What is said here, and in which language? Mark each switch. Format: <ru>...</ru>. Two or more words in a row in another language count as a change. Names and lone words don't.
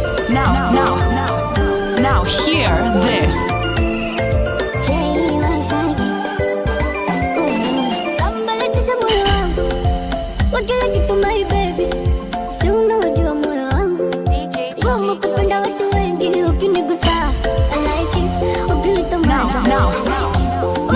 <en>Now, now, now, now hear this.</en> <sw>Sambalatisha moyo wangu, wa kila kitu,</sw> <en>my baby.</en> <sw>Si unajua moyo wangu. Wamo kupenda watu wengi, ukinigusa,</sw> <en>I like it. Ukinituma, Now, now, I like it.</en>